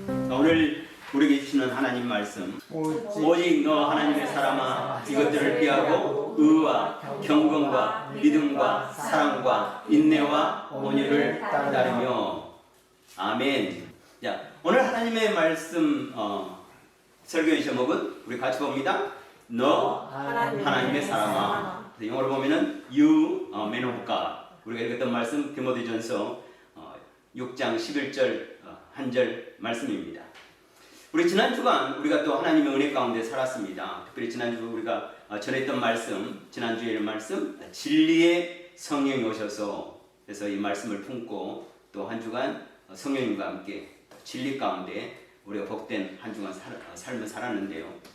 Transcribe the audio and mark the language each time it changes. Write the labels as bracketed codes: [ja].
[ko] 오늘 우리에게 주시는 하나님 말씀, 오직 너 하나님의 사람아 이것들을 피하고 의와 경건과 믿음과 사랑과 인내와 온유를 따르며. 아멘. 자, 오늘 하나님의 말씀 설교의 제목은 우리 같이 봅니다. 너 하나님의 사람아. 영어로 보면은 [en] You man of God. [ko] 우리가 읽었던 말씀 디모데전서 6장 11절 한 절 말씀입니다. 우리 지난 주간 우리가 또 하나님의 은혜 가운데 살았습니다. 특별히 지난주 우리가 전했던 말씀, 지난주에 말씀, 진리의 성령이 오셔서, 그래서 이 말씀을 품고 또 한 주간 성령님과 함께 진리 가운데 우리가 복된 한 주간 삶을 살았는데요.